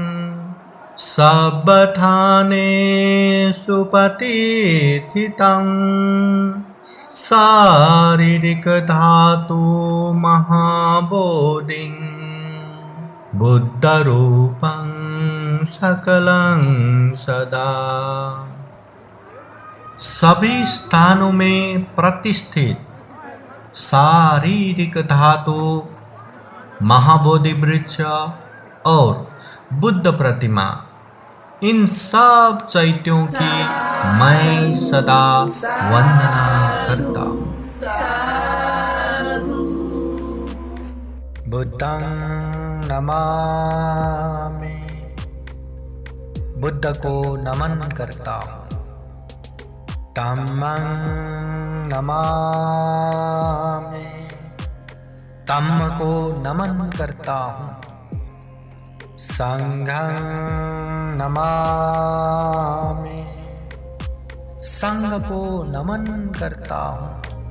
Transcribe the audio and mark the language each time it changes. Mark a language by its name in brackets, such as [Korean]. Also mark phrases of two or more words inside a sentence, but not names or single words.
[Pali] सब्बथानेषु पतिथितं शारीरिकधातु महाबोधिं बुद्धरूपं सकलं सदा। [Hindi] सभी स्थानों में प्रतिष्ठित शारीरिक धातु, महाबोधि वृक्ष और बुद्ध प्रतिमा, इन सब चैत्यों की मैं सदा वंदना करता हूँ। [Pali] बुद्धं नमामि, [Hindi] बुद्ध को नमन करता हूँ। [Pali] धम्मं नमामि, [Hindi] धम्म को नमन करता हूँ। [Pali] संघं नमामि, [Hindi] संघ को नमन करता हूँ।